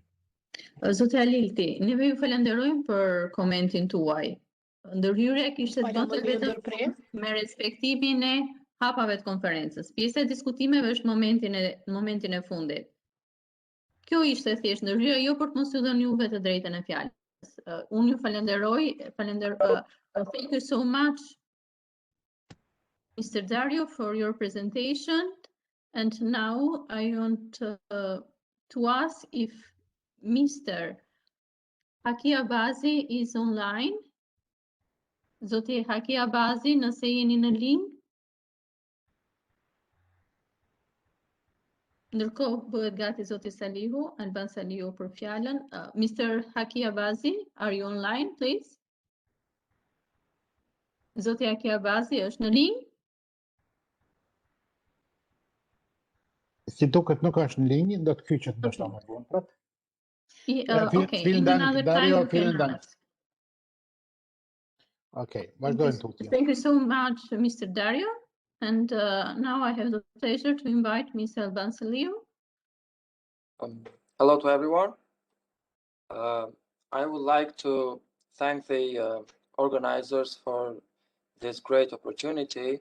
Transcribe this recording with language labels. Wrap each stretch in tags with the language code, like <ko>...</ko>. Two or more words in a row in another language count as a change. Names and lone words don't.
<sq>Zoti Halilti, neve ju falenderojmë për komentin tuaj. Ndërhyrja kishte të bënte vetëm me respektimin e hapave të konferencës. Pjesa e diskutimeve është momentin e fundit. Kjo ishte thjesht ndërhyrja, jo për të mos ju dhënë juve të drejtën e fjalës. Unë ju falenderoj,</sq> <en>thank you so much, Mr. Dario, for your presentation. And now I want to ask if Mr. Haki Abazi is online.</en> <sq>Zoti Haki Abazi, nëse jeni në link. Ndërkohë bëhet gati Zoti Salihu, Alban Salihu për fjalën.</sq> <en>Mr. Haki Abazi, are you online, please?</en> <sq>Zoti Haki Abazi është në link. Si duket nuk është në linjë, do të kyçet ndoshta më vonë prap.</sq> <en>Okay, in another time you can ask.</en> <sq>Okay, vazhdojmë tutje.</sq> <en>Thank you so much, Mr. Dario. And now I have the pleasure to invite Ms. Alban Salihu. Hello to everyone. I would like to thank the organizers for this great opportunity.</en>